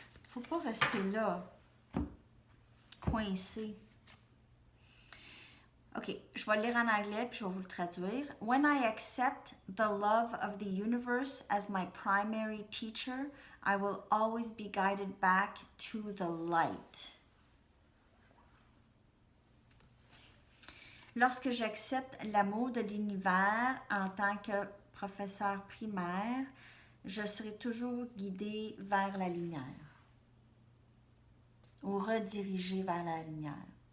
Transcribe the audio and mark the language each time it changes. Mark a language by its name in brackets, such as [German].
[French] Faut pas rester là, coincé. OK, je vais le lire en anglais puis je vais vous le traduire. [English] When I accept the love of the universe as my primary teacher, I will always be guided back to the light. [French] Lorsque j'accepte l'amour de l'univers en tant que professeur primaire, je serai toujours guidée vers la lumière ou redirigée vers la lumière.